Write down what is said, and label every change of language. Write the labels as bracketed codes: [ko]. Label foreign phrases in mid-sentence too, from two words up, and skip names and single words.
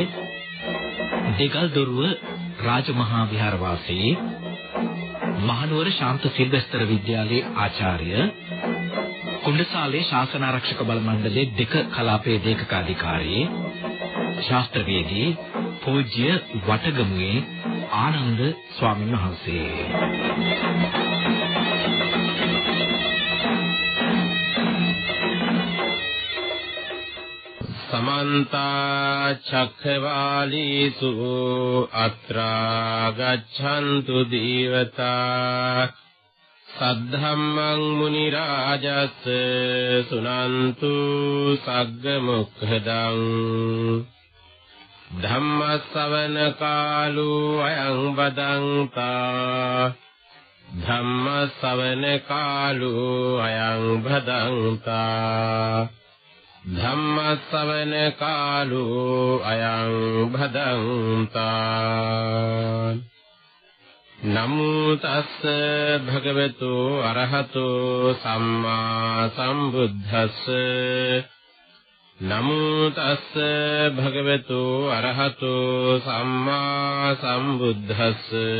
[si] දෙගල්දොරුව රාජමහා විහාරවාසී මහනුවර ශාන්ත සිල්වෙස්තර විද්‍යාලයේ ආචාර්ය කුණ්ඩසාලේ ශාසනාරක්ෂක බල මණ්ඩලයේ දෙක කලාපයේ දේශකාධිකාරී ශාස්ත්‍රවේදී පූජ්‍ය වටගමුවේ ආනන්ද ස්වාමීන් වහන්සේ. [pi] समन्त चक्रवालीसु अत्रा गच्छन्तु देवता सद्धम्मं मुनि राजस् सुनन्तु सग्ग मुक्खदं धम्म सवन कालो अयं बदन्ता धम्म सवन कालो अयं बदन्ता ධම්ම ශ්‍රවණ කාලෝ අයං භදන්තා නමෝ තස්ස භගවතු අරහතෝ සම්මා සම්බුද්දස්ස නමෝ තස්ස භගවතු අරහතෝ සම්මා සම්බුද්දස්ස